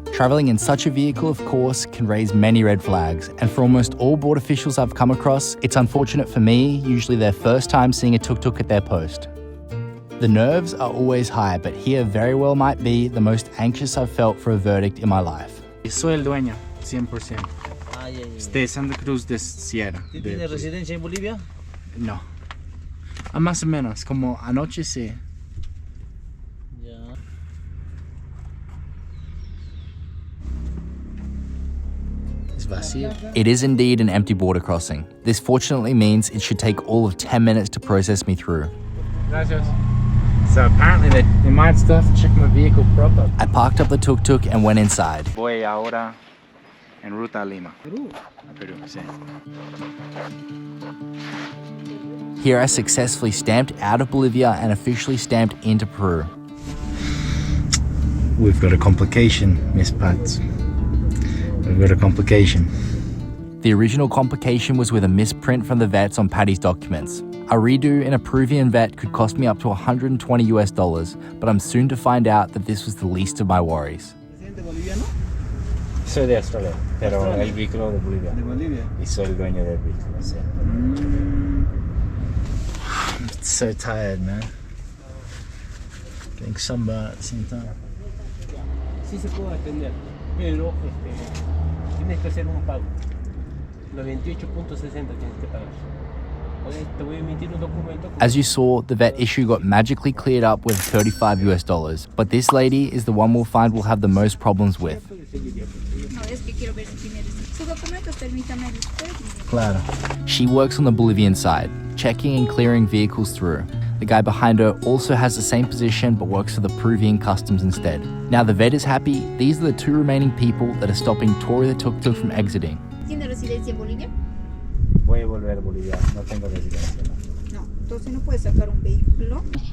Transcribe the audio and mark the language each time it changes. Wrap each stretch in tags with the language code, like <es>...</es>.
<en>Traveling in such a vehicle, of course, can raise many red flags, and for almost all border officials I've come across, it's unfortunate for me, usually their first time seeing a tuk-tuk at their post. The nerves are always high, but here very well might be the most anxious I've felt for a verdict in my life.</en> <es>Soy el dueño, 100%. Ya. De Santa Cruz de Sierra. ¿Tiene residencia en Bolivia? No. Más o menos, como anoche sí. Ya. Es vacío.</es> <en>It is indeed an empty border crossing. This fortunately means it should take all of 10 minutes to process me through.</en> <es>Gracias.</es> <en>So apparently they might still have to check my vehicle proper. I parked up the tuk-tuk and went inside.</en> <es>Voy ahora en ruta a Lima. Perú. Peru, sí.</es> <en>Here I successfully stamped out of Bolivia and officially stamped into Peru. We've got a complication, Miss Pats. We've got a complication. The original complication was with a misprint from the vets on Patty's documents. A redo in a Peruvian vet could cost me up to $120, but I'm soon to find out that this was the least of my worries.</en> <es>¿Residente boliviano? Soy de Australia, pero Australia. el vehículo de Bolivia. De Bolivia. Y soy el dueño del vehículo, sí.</es> <en>I'm so tired, man. Getting sunburned at the same time.</en> <es>Sí se puede atender, pero tienes que hacer un pago. Los 28.60 tienes que pagar. Oye, te voy a emitir un documento.</es> <en>As you saw, the vet issue got magically cleared up with $35, but this lady is the one we'll find we'll have the most problems with.</en> <es>No, es que quiero ver si tiene sus documentos, permítame usted. Claro.</es> <en>She works on the Bolivian side, checking and clearing vehicles through. The guy behind her also has the same position but works for the Peruvian customs instead. Now the vet is happy, these are the 2 remaining people that are stopping Tori the tuk-tuk from exiting.</en> <es>¿Tiene residencia en Bolivia? Voy a volver a Bolivia, no tengo residencia. No, entonces no puede sacar un vehículo.</es>